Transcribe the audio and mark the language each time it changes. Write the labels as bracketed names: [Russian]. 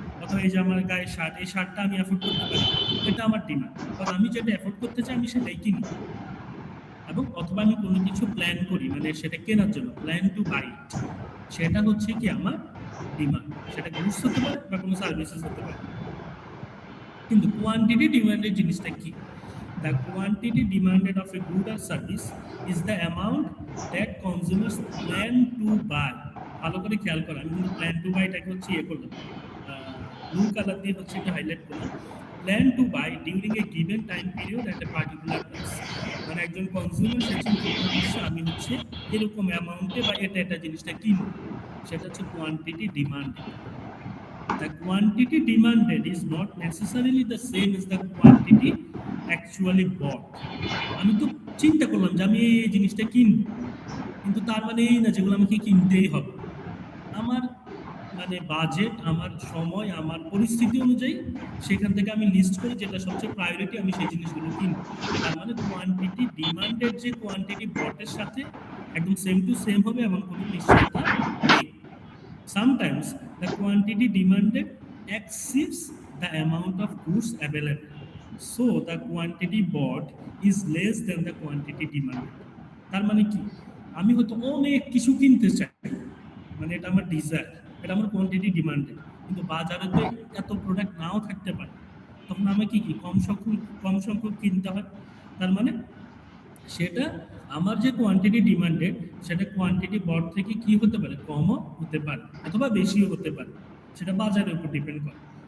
[Bangla] অথবা এই যে আমার গায়ে শার্ট, এই শার্টটা আমি অ্যাফোর্ড করতে পারি, এটা আমার ডিমান্ড। কারণ আমি যেটা অ্যাফোর্ড করতে চাই আমি সেটাই কিনি। এবং অথবা আমি কোনো কিছু প্ল্যান করি, মানে সেটা কেনার জন্য, [English] plan to buy it, [Bangla] সেটা হচ্ছে কি আমার ডিমান্ড। সেটা গুডস হতে পারে বা কোনো সার্ভিসেস হতে পারে। কিন্তু কোয়ান্টিটি ডিমান্ডের জিনিসটা কি? [English] The quantity demanded of a good or service is the amount that consumers plan to buy. [Bangla] ভালো করে খেয়াল করো, আমি কিন্তু প্ল্যান টু বাইটাকে হচ্ছে করলাম, ব্লু কালার দিয়ে হচ্ছে এটা হাইলাইট করলাম। [English] Plan to buy during a given time period at a particular price. [Bangla] মানে একজন কনজিউমার সে চিন্তা করছে আমি হচ্ছে এরকম অ্যামাউন্টে বা এটা জিনিসটা কিনবো, সেটা হচ্ছে quantity demanded. [English] The quantity demanded is not necessarily the same as the quantity actually bought. [Bangla] আমি তো চিন্তা করলাম যে আমি এই জিনিসটা কিনবো, কিন্তু তার মানে এই না যেগুলো আমাকে কিনতেই হবে। আমার মানে বাজেট, আমার সময়, আমার পরিস্থিতি অনুযায়ী সেখান থেকে আমি লিস্ট করি যেটা সবচেয়ে প্রায়োরিটি, আমি সেই জিনিসগুলো কিনবো। তার মানে কোয়ান্টিটি ডিমান্ডেড যে কোয়ান্টিটি বটের সাথে একদম সেম টু সেম হবে এমন কোনো নিশ্চয়তা নেই। [English] Sometimes the quantity demanded exceeds the amount of goods available, so the quantity bought is less than the quantity demanded. [Bangla] তার মানে কি, আমি হয়তো অনেক কিছু কিনতে চাই, মানে এটা আমার ডিজায়ার, এটা আমার কোয়ান্টিটি ডিমান্ডেড, কিন্তু বাজারে তো এত প্রোডাক্ট নাও থাকতে পারে, তখন আমাকে কি কম সংখ্যক কিনতে হয়। তার মানে সেটা আমার যে কোয়ান্টিটি ডিমান্ডেড সেটা কোয়ান্টিটি বট থেকে কি হতে পারে, কমও হতে পারে অথবা বেশিও হতে পারে, সেটা বাজারের উপর ডিপেন্ড করে।